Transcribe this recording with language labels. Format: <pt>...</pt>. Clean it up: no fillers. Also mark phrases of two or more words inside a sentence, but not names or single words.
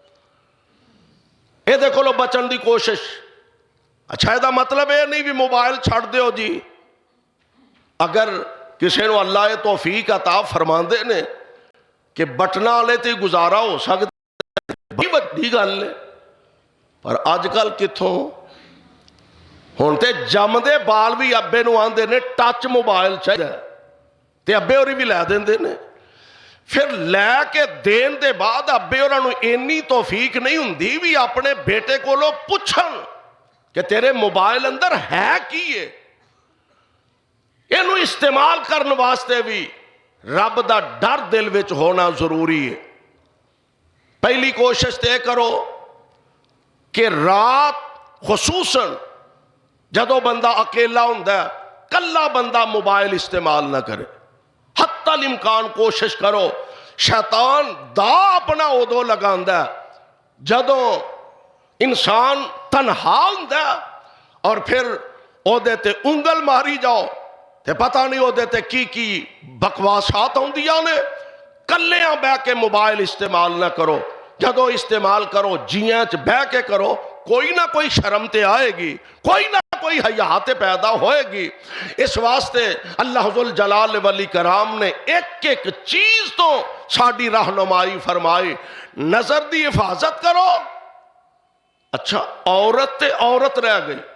<pa>اے دیکھو لو بچن دی کوشش۔ اچھا دا مطلب یہ نہیں بھی موبائل چھڑ دیو جی، اگر کسی نو اللہ توفیق عطا فرماندے نے کہ بٹنا والے تے گزارا ہو سکتا بڑی بڑی گل ہے، پر آج کل کتھوں ہون تے جمدے بال بھی ابے نو آندے نے ٹچ موبائل چاہیے تے ابے ہوری بھی لے دیندے نے، پھر لے کے دین دے بعد ابے ہوراں نو اینی توفیق نہیں ہوندی بھی اپنے بیٹے کولوں پوچھن کہ تیرے موبائل اندر ہے کی ہے۔ اینو استعمال کرن واسطے بھی رب دا ڈر دل وچ ہونا ضروری ہے۔ پہلی کوشش تے کرو کہ رات خصوصاً جدو بندہ اکیلا ہوندا ہے کلا بندہ موبائل استعمال نہ کرے، حتی الامکان کوشش کرو۔ شیطان دا اپنا ادو لگاندا ہے جدو انسان تنہا ہوندا ہے اور پھر اودے تے انگل ماری جاؤ تے پتہ نہیں اودے تے کی بکواسات ہوندیاں نے۔ کلیاں بہ کے موبائل استعمال نہ کرو، جدو استعمال کرو جیاں چ بہ کے کرو، کوئی نہ کوئی شرم تے آئے گی، کوئی نہ کوئی حیات پیدا ہوئے گی۔ اس واسطے اللہ ذل جلال والی کرام نے ایک ایک چیز تو ساڈی رہنمائی فرمائی۔ نظر دی حفاظت کرو۔ اچھا عورت تے عورت رہ گئی۔</pa>